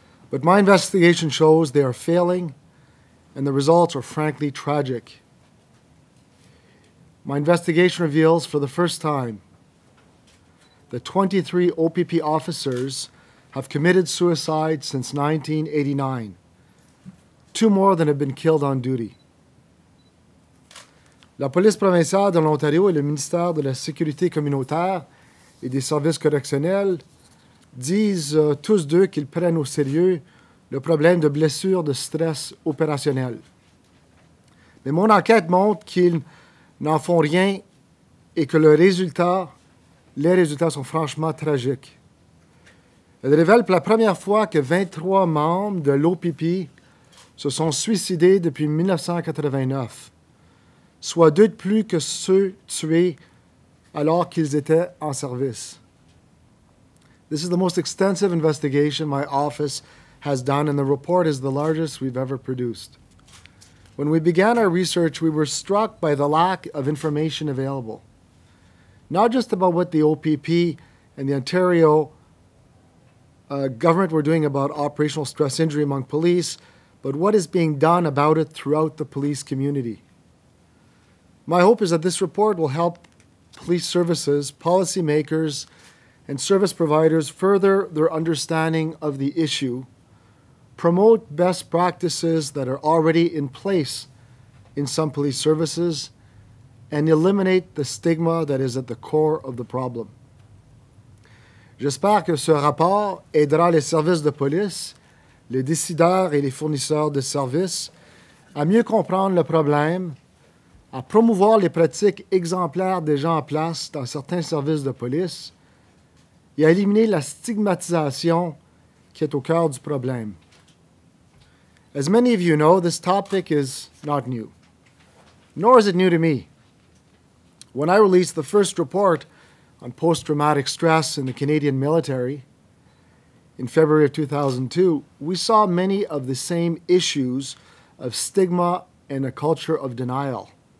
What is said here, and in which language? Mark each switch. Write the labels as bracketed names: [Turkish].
[English] But my investigation shows they are failing, and the results are frankly tragic. My investigation reveals for the first time that 23 OPP officers have committed suicide since 1989, 2 more than have been killed on duty. [French] La police provinciale de l'Ontario et le ministère de la Sécurité communautaire et des services correctionnels disent tous deux qu'ils prennent au sérieux le problème de blessures de stress opérationnel. Mais mon enquête montre qu'ils n'en font rien et que les résultats sont franchement tragiques. Elle révèle pour la première fois que 23 membres de l'OPP se sont suicidés depuis 1989, soit 2 de plus que ceux tués alors qu'ils étaient en service. [English] This is the most extensive investigation my office has done, and the report is the largest we've ever produced. When we began our research, we were struck by the lack of information available, not just about what the OPP and the Ontario government were doing about operational stress injury among police, but what is being done about it throughout the police community. My hope is that this report will help police services, policymakers, and service providers further their understanding of the issue, promote best practices that are already in place in some police services, and eliminate the stigma that is at the core of the problem. [French] J'espère que ce rapport aidera les services de police, les décideurs et les fournisseurs de services à mieux comprendre le problème, à promouvoir les pratiques exemplaires déjà en place dans certains services de police et à éliminer la stigmatisation qui est au cœur du problème. [English] As many of you know, this topic is not new, nor is it new to me. When I released the first report on post-traumatic stress in the Canadian military in February of 2002, we saw many of the same issues of stigma and a culture of denial.